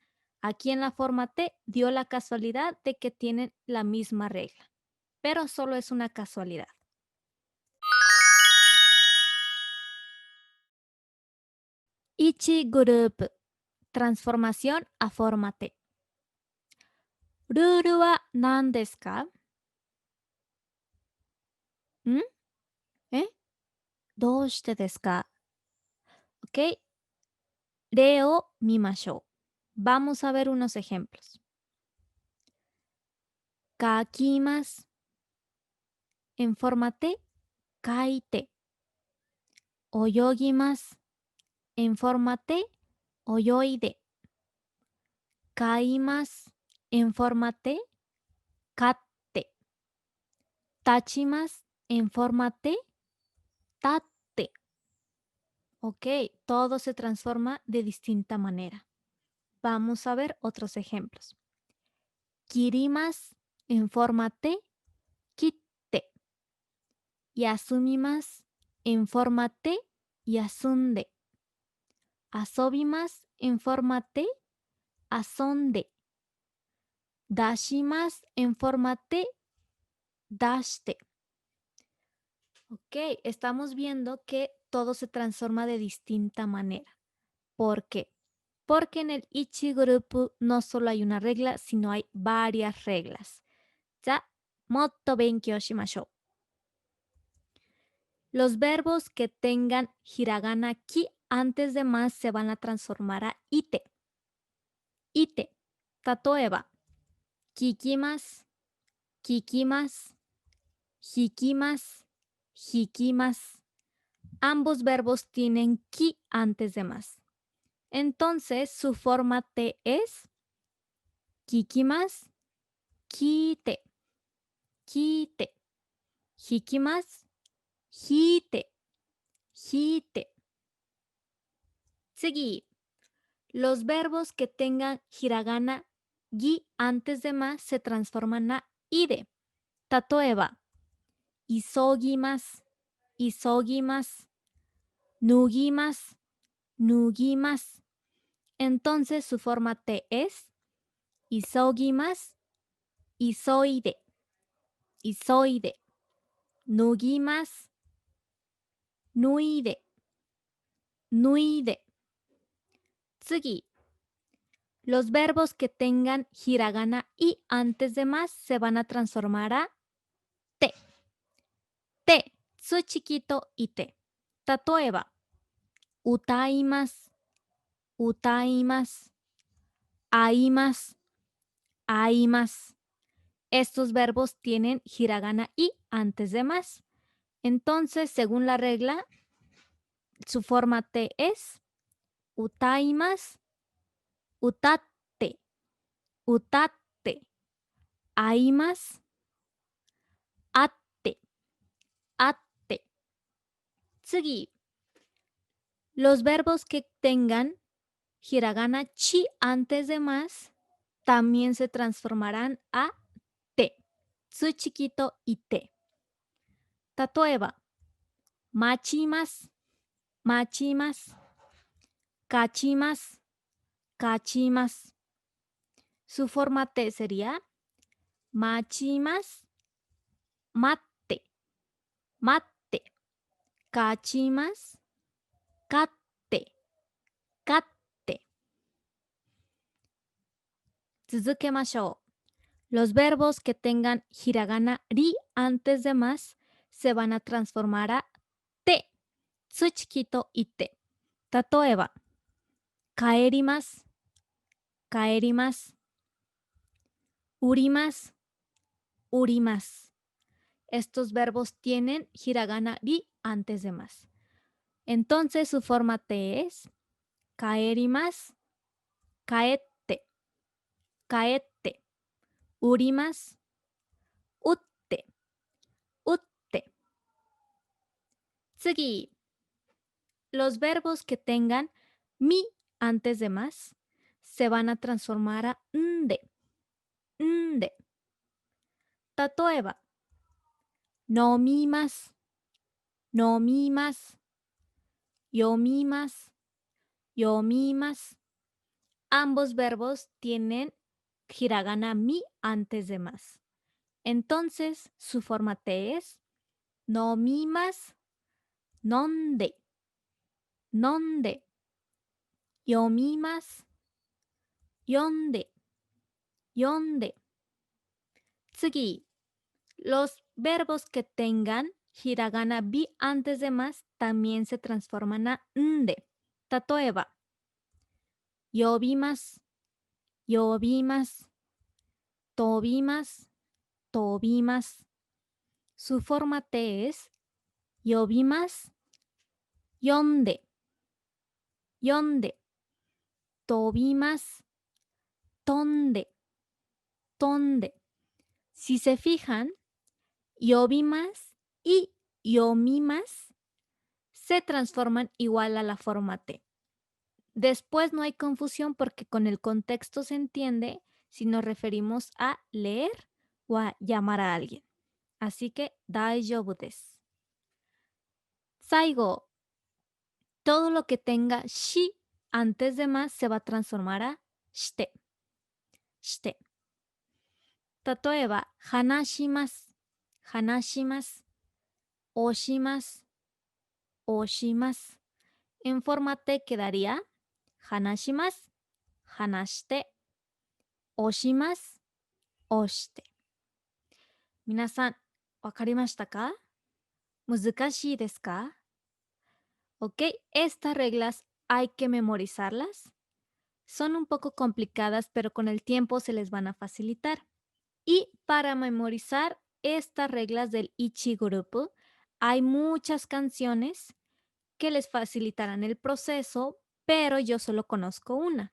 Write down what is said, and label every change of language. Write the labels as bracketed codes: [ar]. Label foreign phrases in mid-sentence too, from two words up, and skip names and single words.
[es] Aquí en la forma T dio la casualidad de que tienen la misma regla, pero solo es una casualidad. Ichi group, transformación a forma T. [ja] ルールは何ですか？んえどうしてですか？ [es] ¿Ok? [ja] 例を見ましょう。 [es] Vamos a ver unos ejemplos. 書きます。En forma T, 書いて。泳ぎます。En forma T, 泳いで。買います。En forma T, 買って。立ちます。En forma T, 立って。Ok, todo se transforma de distinta manera. Vamos a ver otros ejemplos. 切ります。En forma T, 切って。休みます。En forma T, 休んで。遊びます。En forma T, 遊んで。出します。En forma T, 出して。Ok, estamos viendo que todo se transforma de distinta manera. ¿Por qué? Porque en el Ichi grupo no solo hay una regla, sino hay varias reglas. Ya, [ja] もっと勉強しましょう。 [es] Los verbos que tengan hiragana ki antes de más se van a transformar a ite. Ite. [ja] 例えば、聞きます、聞きます、弾きます、弾きます。 [es] Ambos verbos tienen ki antes de más. Entonces, su forma T es [ja] 聞きます、聞いて、聞いて、弾きます、弾いて、弾いて。 [es] 次、los verbos que tengan hiragana gi antes de más se transforman a ide. [ja] 例えば、急ぎます、急ぎます、脱ぎます、脱ぎます。 [es] Entonces su forma T es [ja] 急ぎます、急いで、急いで、脱ぎます、脱いで、脱いで。 [es] 次、los verbos que tengan hiragana y antes de más se van a transformar a te. Te, [ja] つちきといて。例えば、歌います、歌います、会います、会います。 [es] Estos verbos tienen hiragana y antes de más. Entonces, según la regla, su forma T es [ja] 歌います、歌って、歌って、会います、会って。 [es] Tsugi. Los verbos que tengan hiragana chi antes de más también se transformarán a te. Tsu chiquito y te. Tatoeba. [ja] 待ちます、待ちます. 勝ちます、勝ちます. [es] Su forma te sería machimas, [ja] 待って、待って. 勝ちます、勝って、勝って. [es] Tsuzukemashou. Los verbos que tengan hiragana ri antes de más se van a transformar a te, tsu chiquito y te. [ja] 例えば、帰ります、帰ります. 売ります、売ります. [es] Estos verbos tienen hiragana ri antes de más. Entonces su forma te es [ja] 帰ります、帰って、帰って. 売ります、売って、売って. [es] Tsugi. Los verbos que tengan mi antes de más se van a transformar a nde, nde. [ja] 例えば、飲みます、飲みます. 読みます、読みます. [es] Ambos verbos tienen hiragana mi antes de más. Entonces, su forma te es [ja] 飲みます、飲んで、飲んで. 読みます、読んで、読んで. [es] Tsugi. Los verbos que tengan hiragana bi antes de más también se transforman a nde. [ja] 例えば、呼びます、呼びます. 飛びます、飛びます. [es] Su forma te es [ja] 呼びます、呼んで、呼んで. 飛びます、飛んで、飛んで. [es] Si se fijan, yobimas y yomimas se transforman igual a la forma T. Después no hay confusión porque con el contexto se entiende si nos referimos a leer o a llamar a alguien. Así que [ja] 大丈夫です. [es] Saigo. Todo lo que tenga shi antes de más se va a transformar a [ja] して、して. 例えば、話します、話します. 押します、押します. [es] En forma te quedaría [ja] 話します、話して. 押します、押して. 皆さん、分かりましたか? 難しいですか? [es] Ok, estas reglas hay que memorizarlas. Son un poco complicadas, pero con el tiempo se les van a facilitar. Y para memorizar estas reglas del Ichigurupu, hay muchas canciones que les facilitarán el proceso, pero yo solo conozco una.